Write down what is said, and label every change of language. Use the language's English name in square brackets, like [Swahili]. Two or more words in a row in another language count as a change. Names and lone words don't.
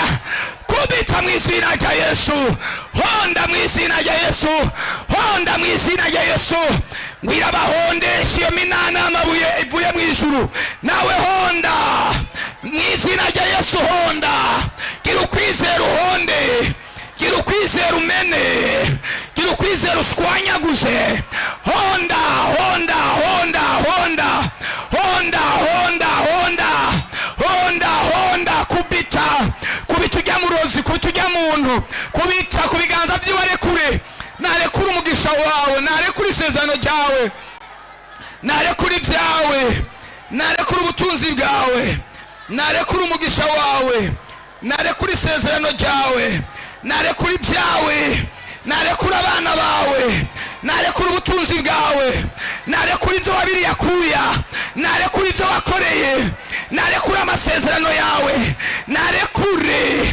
[Kinyarwanda] Kubita mu izina rya Yesu, honda mu izina rya Yesu, honda mu izina rya Yesu. Wirabahondesha iyo minana amabuye ivuye mu ijuru. Nawe honda mu izina rya Yesu, honda. Gira ukwizera uhonde, gira ukwizera umene, gira ukwizera ushwanyaguze. Honda, honda, honda, honda, honda, honda, honda, honda, honda. Kubita, kubita ujya murozi, kubita ujya muntu, kubita ku biganza by'iwe. Arekure, narekure umugisha wawe, narekure isezerano ryawe, narekure ibyawe, narekure ubutunzi bwawe, narekure umugisha wawe, narekure isezerano ryawe, narekure ibyawe, narekure abana bawe, narekure ubutunzi bwawe, narekure ibyo wabiri yakuya, narekure ibyo wakoreye, narekure amasezerano yawe, narekure.